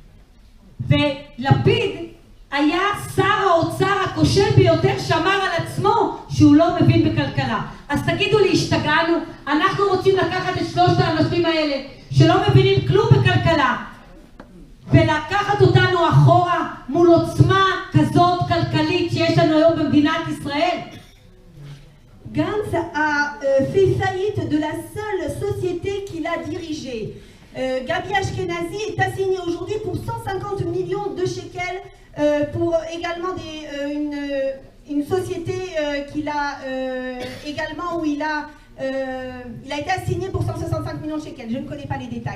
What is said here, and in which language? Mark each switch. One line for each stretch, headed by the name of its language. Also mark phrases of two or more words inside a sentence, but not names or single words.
Hebrew: ולפיד היה שר האוצר הכושל ביותר שאמר על עצמו שהוא לא מבין בכלכלה. אז תגידו לי, השתגענו? אנחנו רוצים לקחת את שלושת האנשים האלה שלא מבינים כלום בכלכלה ולקחת אותנו אחורה מול עוצמה כזאת כלכלית שיש לנו היום במדינת ישראל?
French: Gantz a fait faillite de la seule société qu'il a dirigée. Gabi Ashkenazi est assigné aujourd'hui pour 150 millions de shekels pour également une société qu'il a également où il a été assigné pour 165 millions de shekels. Je ne connais pas les détails.